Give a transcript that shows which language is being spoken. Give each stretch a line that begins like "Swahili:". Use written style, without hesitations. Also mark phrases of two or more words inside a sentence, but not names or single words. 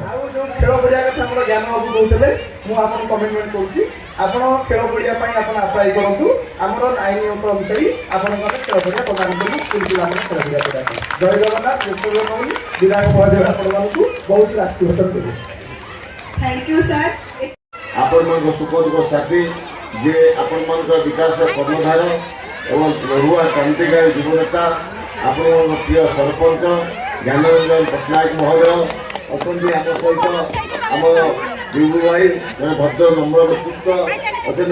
Odia: ଆଉ ଯେଉଁ ଖେଳ ପଡ଼ିଆ କଥା ଆମର ଜ୍ଞାନ ବାବୁ କହୁଥିଲେ, ମୁଁ ଆପଣଙ୍କୁ କମିଟମେଣ୍ଟ କରୁଛି, ଆପଣ ଖେଳ ପଡ଼ିଆ ପାଇଁ ଆପଣ ଆପ୍ଲାଏ କରନ୍ତୁ। ଆମର ଆଇନ ଅନୁଯାୟୀ ଆପଣଙ୍କର ଖେଳ ପଡ଼ିଆ ପ୍ରଦାନ କରିବୁ ସ୍କୁଲ ପିଲାମାନେ ଖେଳ ପଡ଼ିଆ କରିବା ପାଇଁ। ଜୟ ଜଗନ୍ନାଥ। ଦେଶବ୍ୟାପୀ ବିଧାୟକ ମହୋଦୟ ଆପଣମାନଙ୍କୁ ବହୁତ ଆଶୀର୍ବାଦ ଦେବେ।
English: thank you sir.
Odia: ଆପଣମାନଙ୍କ ସୁଖ ଦୁଃଖ ସାଥୀ, ଯେ ଆପଣମାନଙ୍କର ବିକାଶ କର୍ଣ୍ଣଧାର ଏବଂ ଲଢ଼ୁଆ କ୍ରାନ୍ତିକାରୀ ଯୁବନେତା ଆପଣଙ୍କ ପ୍ରିୟ ସରପଞ୍ଚ ଜ୍ଞାନରଞ୍ଜନ ପଟ୍ଟନାୟକ ମହୋଦୟ ଅଛନ୍ତି। ଆମ ସହିତ ଆମର ବିଭୁ ଭାଇ ଜଣେ ଭଦ୍ର ନମ୍ର ବ୍ୟକ୍ତିତ୍ୱ ଅଛନ୍ତି।